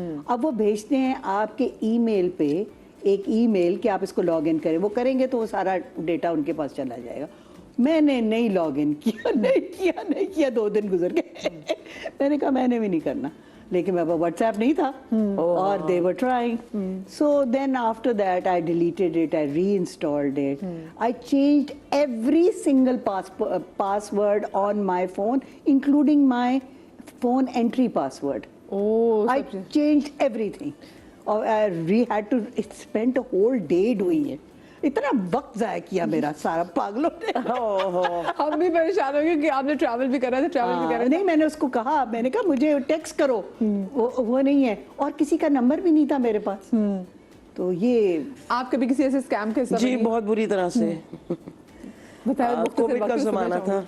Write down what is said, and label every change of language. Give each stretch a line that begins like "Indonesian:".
Urdu: اب وہ بھیجتے ہیں آپ کے ای میل پہ ایک ای میل کہ آپ اس کو لاگ ان کریں, وہ کریں گے تو وہ سارا ڈیٹا ان کے پاس چلا جائے گا. میں نے نہیں لاگ ان نہیں کیا 2 دن گزر گئے. میں نے کہا میں نے بھی نہیں کرنا, لیکن میرے پاس واٹس ایپ نہیں تھا اور they were trying.
English: So then after that I deleted it, I reinstalled it. I changed every single password on my phone, including my phone entry password. I changed everything. اور I had to spend a whole day doing it.
Urdu: اتنا وقت ضائع کیا میرا سارا پاگلوں نے. ہم بھی پریشان ہو گئے کہ آپ نے ٹریول بھی کرا تھا, نہیں میں نے اس کو کہا, میں نے کہا مجھے ٹیکسٹ کرو, وہ نہیں ہے, اور کسی کا نمبر بھی نہیں تھا میرے پاس. تو یہ آپ کبھی کسی ایسے اسکیم کے جی بہت بری طرح سے. کووڈ کا زمانہ تھا,